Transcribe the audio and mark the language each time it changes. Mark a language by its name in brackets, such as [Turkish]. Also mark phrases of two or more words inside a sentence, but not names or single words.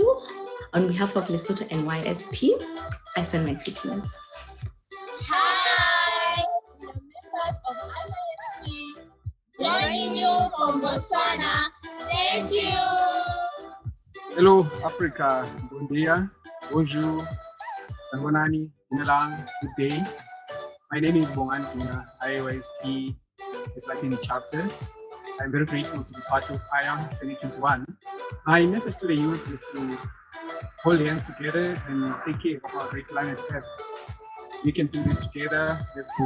[English] On behalf of Lesotho and YSP, I send my greetings. Hi, we are members of IAYSP, joining you from Botswana. Thank you. Hello, Africa. [Portuguese] Bon dia, bonjour, sangonani, inalang, [English] good day. My name is Bongan Tuna, IAYSP the second chapter. I'm very grateful to be part of IAM 2021. My message to the youth is to hold hands together and take care of our great planet Earth. We can do this together. Let's go.